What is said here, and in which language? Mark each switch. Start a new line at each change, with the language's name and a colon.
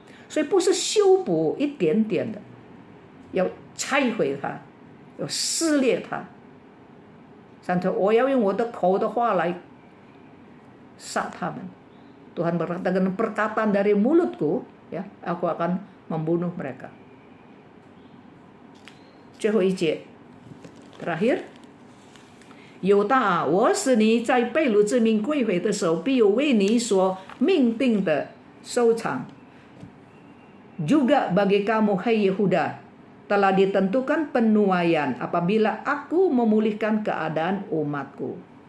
Chinese: 所以不是修补一点点的，要拆毁它，要撕裂它。上头我要用我的口的话来杀他们.
Indonesian: Tuhan berkata, dengan perkataan dari mulutku ya, aku akan membunuh mereka.
Chinese: 最后一节 terakhir 犹大啊，我使你在被掳之民归回的时候，必有为你所命定的收场。
Indonesian: Juga bagi kamu, hai Yehuda, telah ditentukan penuaian apabila aku memulihkan keadaan umatku.